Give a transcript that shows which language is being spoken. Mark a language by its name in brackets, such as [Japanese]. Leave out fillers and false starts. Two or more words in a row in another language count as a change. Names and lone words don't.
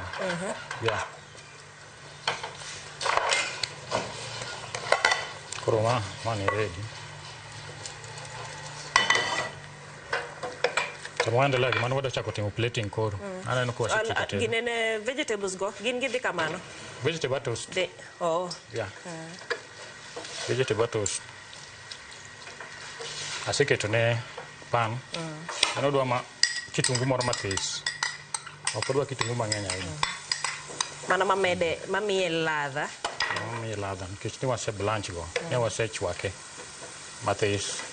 [Luo (Kenya and Tanzania)] Yeah. Koro ma ni ready. Sama waendelea gi mano wadwa chako timo plating koro. Aneno ko wasekete. Ginene vegetables go, gin gidhi kamano. [English] Vegetable toast. Oh. Yeah. Vegetable toast. [Luo (Kenya and Tanzania)] Aseketo ne pan. Ano dwa kitungu moro mathis. Ok odwa kitungu mang'eny ahinya. Mana mamiye ladha. Mamiye ladha. Nikech ni wase blanch go. Ne wase chwake mathis.